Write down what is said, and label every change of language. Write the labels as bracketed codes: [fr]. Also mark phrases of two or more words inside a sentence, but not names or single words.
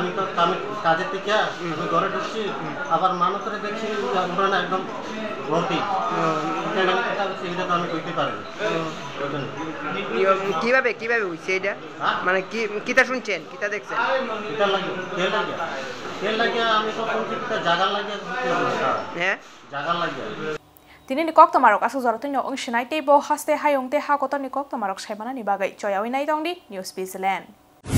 [bn] আমি তো আমি কাজের থেকে আমি ঘরে ঢুকছি আবার মানুষের দেখছি ঘটনা একদম ভর্তি সেটা তো আমি কইতে পারি না। কিভাবে হইছে এটা মানে কি কিতা শুনছেন কিতা দেখছেন কিতা লাগে তেল লাগে আমি তো শুনছি জায়গা লাগে হ্যাঁ জায়গা লাগে [trp] Tini ni kok tamarok aso zorotinyo ang shinai tebo haste hayong te ha koton ni kok tamarok shaimana ni bagay choyawi na itong di News Bizland.